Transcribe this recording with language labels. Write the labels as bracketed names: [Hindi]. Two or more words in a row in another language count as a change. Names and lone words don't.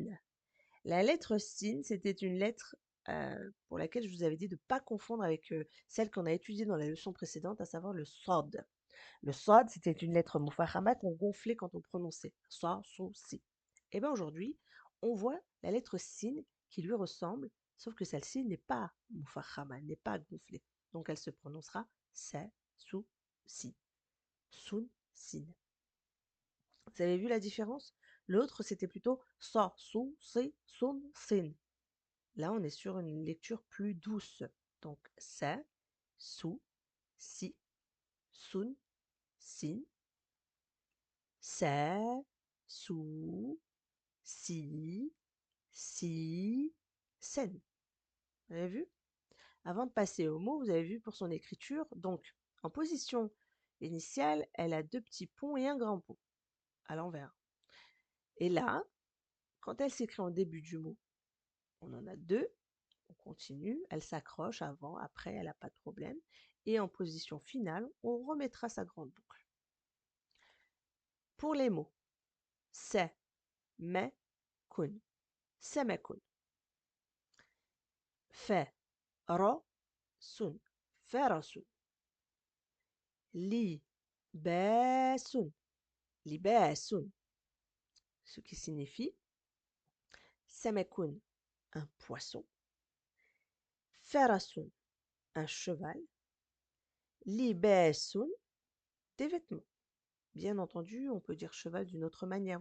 [French] La lettre sin, c'était une lettre pour laquelle je vous avais dit de ne pas confondre avec celle qu'on a étudiée dans la leçon précédente, à savoir le sod. Le sod, c'était une lettre mufahama qu'on gonflait quand on prononçait. [Arabic] صَ، صُ، صِ. [French] Et bien aujourd'hui, on voit la lettre sin qui lui ressemble, sauf que celle-ci n'est pas mufahama, elle n'est pas gonflée. Donc elle se prononcera sa, [Arabic] سُ، سِ. سٌ، سٍ. [French] Vous avez vu la différence? L'autre, c'était plutôt sa, [Arabic] صُ، صِ، صٌ، صٍ. [French] Là, on est sur une lecture plus douce. Donc, sa, [Arabic] سُ، سِ، سٌ، سٍ، سَ، سُ، سِ، سٍ. [French] Vous avez vu? Avant de passer au mot, vous avez vu pour son écriture. Donc, en position initiale, elle a deux petits ponts et un grand pont à l'envers. Et là, quand elle s'écrit en début du mot, on en a deux. On continue, elle s'accroche avant, après, elle n'a pas de problème. Et en position finale, on remettra sa grande boucle. Pour les mots, c'est, mais, kun, c'est mais kun. [Arabic] Fait, رَ، سٌ، فَرَسٌ. لِ، بَاسٌ، لِبَاسٌ. [French] Ce qui signifie Semekun, un poisson. Ferasun, un cheval. Libasun, des vêtements. Bien entendu, on peut dire cheval d'une autre manière.